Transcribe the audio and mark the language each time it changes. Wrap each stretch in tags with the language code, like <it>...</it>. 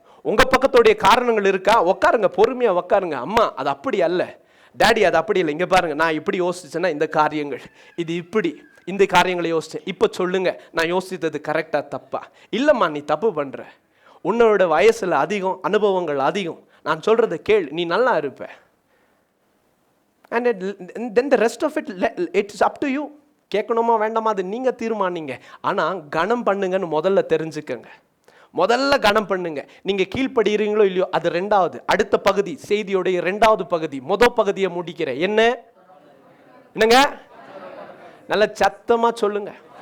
<ta>உங்க பக்கத்துடைய காரணங்கள் இருக்கா? உட்காருங்க, பொறுமையா உட்காருங்க. அம்மா அது அப்படி அல்ல, டேடி அது அப்படி இல்லை, இங்க பாருங்க, நான் இப்படி யோசிச்சேன்னா இந்த காரியங்கள், இது இப்படி, இந்த காரியங்களை யோசிச்சேன், இப்போ சொல்லுங்க நான் யோசித்தது கரெக்டா தப்பா? இல்லைம்மா நீ தப்பு பண்ற, உன்னோட வயசுல அதிகம், அனுபவங்கள் அதிகம், நான் சொல்றதை கேள், நீ நல்லா இருப்ப.</ta> <en>and then the rest of it's up to you.</en> <ta>கேட்கணுமா வேண்டாமா அது நீங்க தீர்மானிங்க. ஆனா கனம் பண்ணுங்கன்னு முதல்ல தெரிஞ்சுக்கங்க. முதல்ல கனம் பண்ணுங்க. நீங்க கீழ்ப்படுகிறீங்களோ இல்லையோ அது ரெண்டாவது. அடுத்த பகுதி, செய்தியோடைய 2வது பகுதி. முதல் பகுதியை முடிக்கிறேன். என்னங்க? நல்ல சத்தமா சொல்லுங்க.</ta>